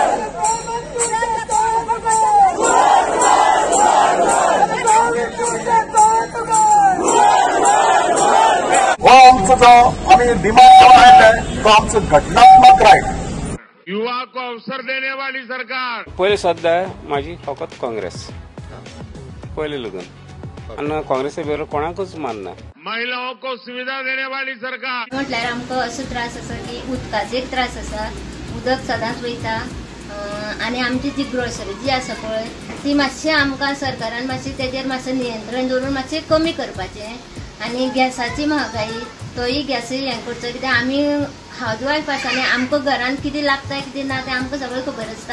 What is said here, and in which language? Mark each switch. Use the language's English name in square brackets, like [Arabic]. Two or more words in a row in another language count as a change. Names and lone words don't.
[Marathi] हो आमचं जो आम्ही डिमांड केला तो आमचं घटनात्मक राईट। [Hindi] युवा को अवसर देने वाली सरकार। [Marathi] पहिले सध्या माझी फकत काँग्रेस पहिले लगन आणि काँग्रेसच्या विरोधात कोणाकच मान नाही। [Hindi] महिलाओं को सुविधा देने वाली सरकार। [Konkani] म्हटल्यार आमकां असो त्रास आसा की उदकाचो एक त्रास आसा, उदक सदांच वयता आणि आमची जी ग्रोसरी जी आसा पळय ती मातशी आमकां सरकारान मातशी तेजेर मातशें नियंत्रण दवरून मातशें कमी करपाचें आणि गॅसाची महागाई तोय गॅस हें करचो कित्याक आमी हाऊसवाईफ आसा आनी आमकां घरान कितें लागता कितें ना तें आमकां सगळें खबर आसता।